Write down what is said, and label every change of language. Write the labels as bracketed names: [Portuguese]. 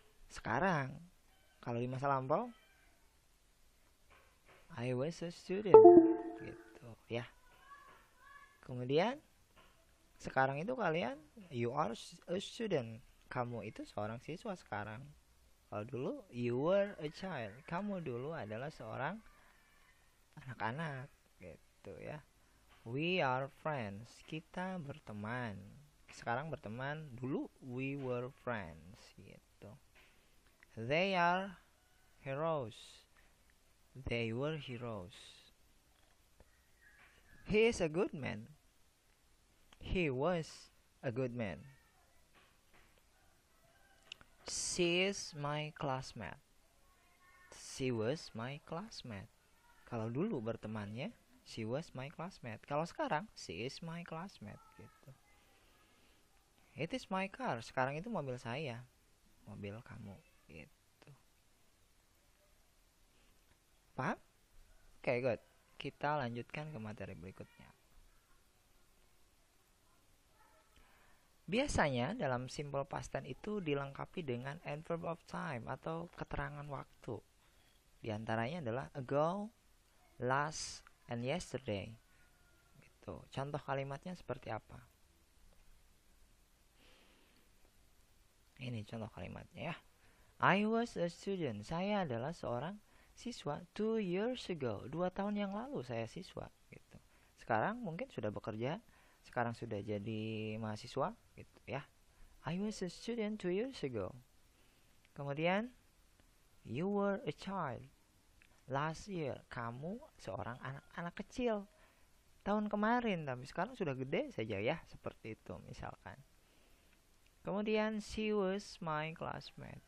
[Indonesian] Sekarang, kalau di masa lampau, [English] I was a student, [Indonesian] gitu ya. Kemudian sekarang itu kalian, [English] you are a student. [Indonesian] Kamu itu seorang siswa sekarang. Kalau dulu [English] you were a child. [Indonesian] Kamu dulu adalah seorang anak-anak, gitu ya. [English] We are friends. [Indonesian] Kita berteman. Sekarang berteman. [English] Dulu we were friends, gitu. They are heroes. They were heroes. He is a good man. He was a good man. She is my classmate. She was my classmate. [Indonesian] Kalau dulu bertemannya, [English] she was my classmate. [Indonesian] Kalau sekarang, [English] she is my classmate, gitu. It is my car. [Indonesian] Sekarang itu mobil saya, mobil kamu, gitu. Paham? Oke, good. Kita lanjutkan ke materi berikutnya. Biasanya dalam simple past tense itu dilengkapi dengan adverb of time atau keterangan waktu. Di antaranya adalah ago, last, and yesterday. Gitu. Contoh kalimatnya seperti apa? Ini contoh kalimatnya ya. [English] I was a student. [Indonesian] Saya adalah seorang siswa [English] 2 years ago. [Indonesian] 2 tahun yang lalu saya siswa gitu. Sekarang mungkin sudah bekerja, sekarang sudah jadi mahasiswa gitu ya. [English] I was a student 2 years ago. Kemudian you were a child last year. [Indonesian] Kamu seorang anak kecil tahun kemarin, tapi sekarang sudah gede saja ya, seperti itu misalkan. [English] Kemudian she was my classmate.